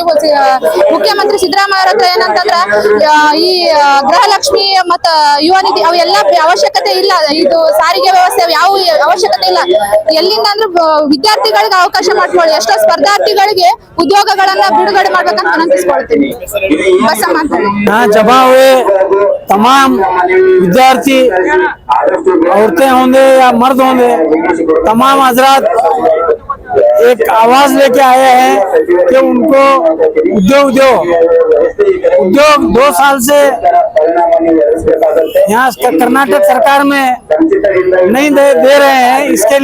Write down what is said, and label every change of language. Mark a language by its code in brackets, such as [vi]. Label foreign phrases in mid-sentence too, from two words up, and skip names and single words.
[kn] ಮುಖ್ಯಮಂತ್ರಿ ಸಿದ್ದರಾಮಯ್ಯ ಹತ್ರ ಏನಂತಂದ್ರ ಈ ಗೃಹಲಕ್ಷ್ಮಿ ಮತ್ತ ಯುವ ನಿಧಿ ಅವೆಲ್ಲ ಅವಶ್ಯಕತೆ ಇಲ್ಲ, ಇದು ಸಾರಿಗೆ ವ್ಯವಸ್ಥೆ ಯಾವ ಅವಶ್ಯಕತೆ ಇಲ್ಲ. ಎಲ್ಲಿಂದ ಅಂದ್ರೆ ವಿದ್ಯಾರ್ಥಿಗಳಿಗೆ ಅವಕಾಶ ಮಾಡ್ಕೊಳ್ಳಿ, ಎಷ್ಟೋ ಸ್ಪರ್ಧಾರ್ಥಿಗಳಿಗೆ ಉದ್ಯೋಗಗಳನ್ನ ಬಿಡುಗಡೆ ಮಾಡ್ಬೇಕಂತ ವಿನಂತಿಸ್ಕೊಳ್ತೀನಿ. ಬಸಮ್ಮ ಅಂತ [hi] जमा हुए तमाम विद्यार्थी, औरतें होंगे या मर्द होंगे, तमाम हजरात एक आवाज लेके आए हैं कि उनको उद्योग दो। उद्योग 2 साल से यहाँ कर्नाटक सरकार में नहीं दे रहे हैं, इसके